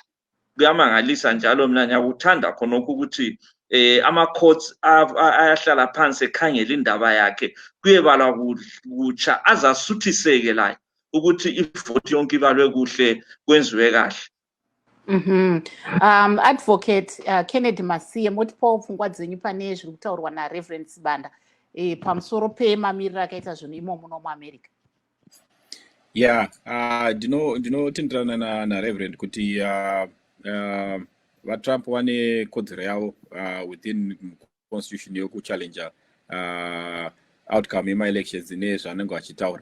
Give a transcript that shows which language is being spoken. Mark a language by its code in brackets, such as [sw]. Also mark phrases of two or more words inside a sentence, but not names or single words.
[nd] Kuyamangalisa njalo mina ngiyakuthanda khonokho ukuthi ama-courts ayahlala phansi ekhangela indaba yakhe, kuyebalwa kutsha azasuthiseke layo ukuthi ivoti yonke ibalwe kuhle, kwenziwe kahle. [sn] Advocate Kennedy Masiye, motipo pfungwa dzenyu pane zviri kutaurwa naReverend Sibanda pamusoro pemamiriro akaita zvinhu imomo muAmerica? Yeah, ndinotenderana naReverend kuti vaTrump vane kodzero yavo [en] within constitution [sn] yokuchallenja outcome yema-elections nezvaanenge vachitaura.